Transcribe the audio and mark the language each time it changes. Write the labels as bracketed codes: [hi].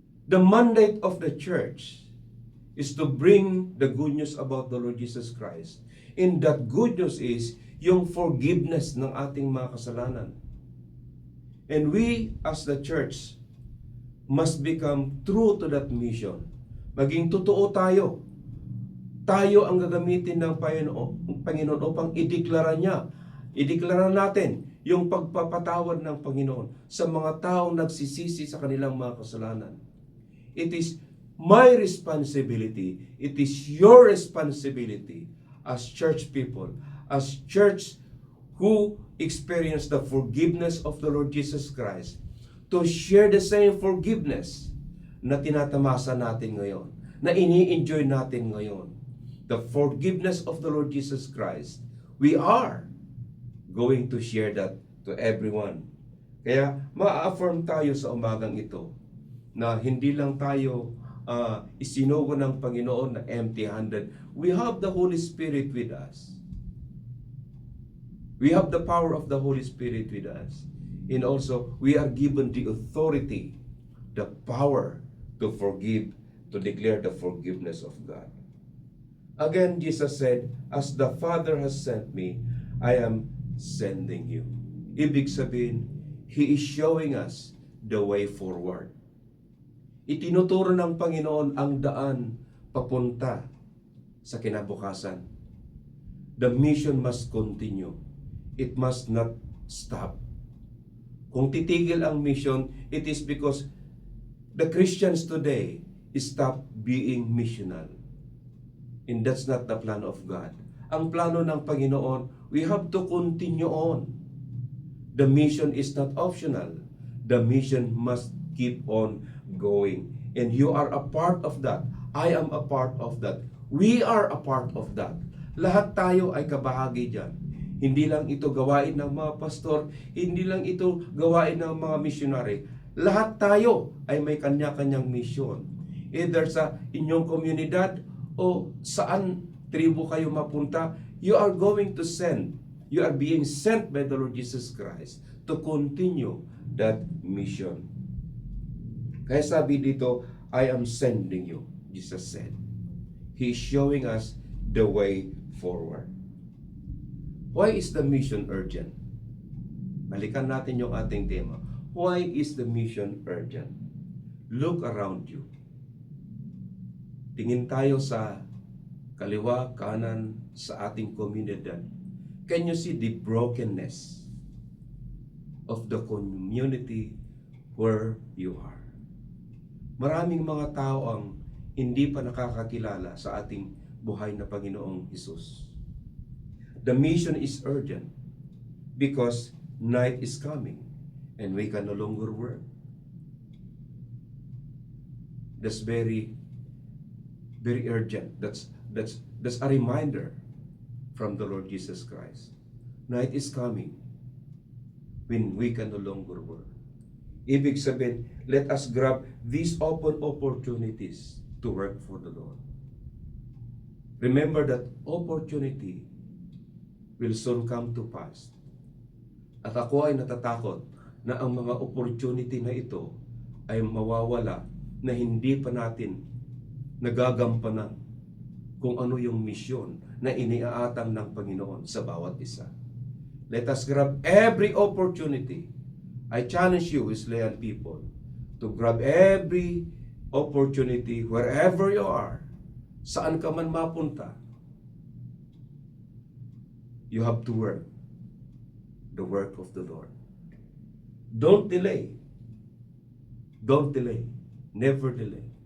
[en] The mandate of the church is to bring the good news about the Lord Jesus Christ. And that good news is yung forgiveness [tl] ng ating mga kasalanan. [en] And we as the church must become true to that mission. [tl] Maging totoo tayo. Tayo ang gagamitin ng Panginoon upang ideklara niya. Ideklara natin yung pagpapatawad ng Panginoon sa mga taong nagsisisi sa kanilang mga kasalanan. [en] It is my responsibility. It is your responsibility as church people, as church who experience the forgiveness of the Lord Jesus Christ, to share the same forgiveness [tl] na tinatamasa natin ngayon, [en] na ini-enjoy natin ngayon. The forgiveness of the Lord Jesus Christ, we are going to share that to everyone. [tl] Kaya ma-affirm tayo sa umagang ito na hindi lang tayo isinugo ng Panginoon na empty-handed. [en] We have the Holy Spirit with us. We have the power of the Holy Spirit with us. And also, we are given the authority, the power to forgive, to declare the forgiveness of God. Again, Jesus said, as the Father has sent me, I am sending you. [tl] Ibig sabihin, [en] He is showing us the way forward. [tl] Itinuturo ng Panginoon ang daan papunta sa kinabukasan. [en] The mission must continue. It must not stop. [tl] Kung titigil ang [en] mission, it is because the Christians today stop being missional. And that's not the plan of God. [tl] Ang plano ng Panginoon, [en] we have to continue on. The mission is not optional. The mission must keep on going. And you are a part of that. I am a part of that. We are a part of that. [tl] Lahat tayo ay kabahagi dyan. Hindi lang ito gawain ng mga pastor, hindi lang ito gawain ng mga missionary. Lahat tayo ay may kanya-kanyang mission. Either sa inyong komunidad o saan tribo kayo mapunta, [en] you are going to send. You are being sent by the Lord Jesus Christ to continue that mission. [tl] Kaya sabi dito, [en] I am sending you, Jesus said. He is showing us the way forward. Why is the mission urgent? [tl] Balikan natin yung ating tema. [en] Why is the mission urgent? Look around you. [tl] Tingin tayo sa kaliwa, kanan sa ating komunidad. [en] Can you see the brokenness of the community where you are? [tl] Maraming mga tao ang hindi pa nakakakilala sa ating buhay na Panginoong Hesus. [en] The mission is urgent because night is coming and we can no longer work. That's very urgent. That's a reminder from the Lord Jesus Christ. Night is coming when we can no longer work. [tl] Ibig sabihin, [en] let us grab these open opportunities to work for the Lord. Remember that opportunity will soon come to pass. [tl] At ako ay natatakot na ang mga opportunity na ito ay mawawala na hindi pa natin nagagampanan kung ano yung misyon na iniaatang ng Panginoon sa bawat isa. [en] Let us grab every opportunity. I challenge you, Wesleyan people, to grab every opportunity wherever you are. [tl] Saan ka man mapunta, [en] you have to work the work of the Lord. Don't delay. Don't delay. Never delay.